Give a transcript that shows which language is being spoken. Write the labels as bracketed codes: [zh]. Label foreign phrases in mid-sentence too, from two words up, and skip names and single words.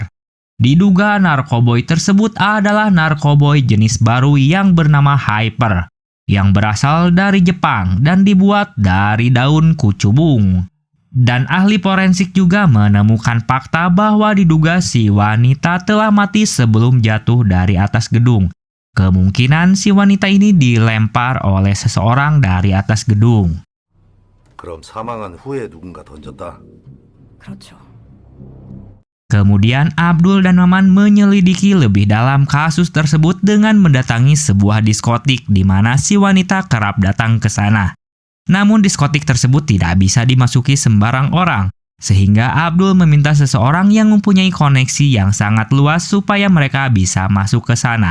[id] Diduga narkoboy tersebut adalah narkoboy jenis baru yang bernama Hyper, yang berasal dari Jepang dan dibuat dari daun kucubung. Dan ahli forensik juga menemukan fakta bahwa diduga si wanita telah mati sebelum jatuh dari atas gedung. Kemungkinan si wanita ini dilempar oleh seseorang dari atas gedung. [ko] 그럼 사망한 후에 누군가 던졌다. 그렇죠. [id] Kemudian Abdul dan Maman menyelidiki lebih dalam kasus tersebut dengan mendatangi sebuah diskotik di mana si wanita kerap datang ke sana. Namun diskotik tersebut tidak bisa dimasuki sembarang orang, sehingga Abdul meminta seseorang yang mempunyai koneksi yang sangat luas supaya mereka bisa masuk ke sana.